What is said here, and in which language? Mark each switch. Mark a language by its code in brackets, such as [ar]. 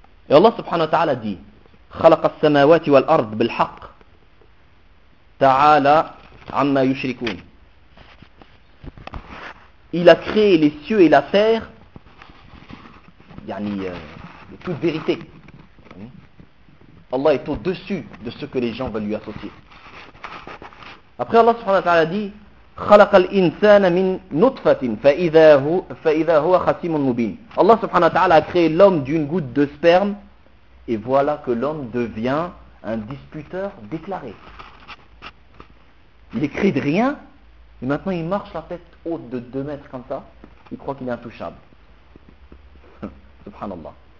[ar] Et Allah subhanahu wa ta'ala dit خلق السماوات والأرض بالحق تعالى عما يشركون. [fr] Il a créé les cieux et la terre, yani, de toute vérité. Allah est au-dessus de ce que les gens veulent lui associer. [ar] Après Allah subhanahu wa ta'ala dit خلق الإنسان من نطفة فإذا هو خصيم مبين. [fr] Allah subhanahu wa ta'ala a créé l'homme d'une goutte de sperme. Et voilà que l'homme devient un disputeur déclaré. Il écrit de rien, et maintenant il marche la tête haute de 2 mètres comme ça, il croit qu'il est intouchable. Subhanallah.